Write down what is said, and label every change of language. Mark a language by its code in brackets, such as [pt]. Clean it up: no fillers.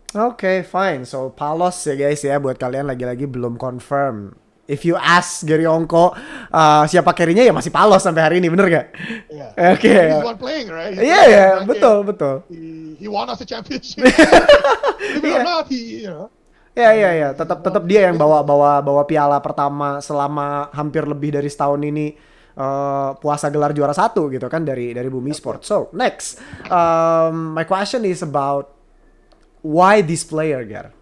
[en] Okay, fine. [id] So Palos ya guys ya, buat kalian lagi-lagi belum confirm. [en] If you ask [id] Gary Ongko siapa carry-nya ya masih Palos sampai hari ini, bener gak? [en] Yeah. Okay. He's one playing, right? [id] Yeah, betul. [en] He won us a championship. If not, Ya. [id] Tetap dia yang bawa piala pertama selama hampir lebih dari setahun ini, puasa gelar juara 1 gitu kan dari Boom Esports. [en] So next, my question is about why this player, Gar?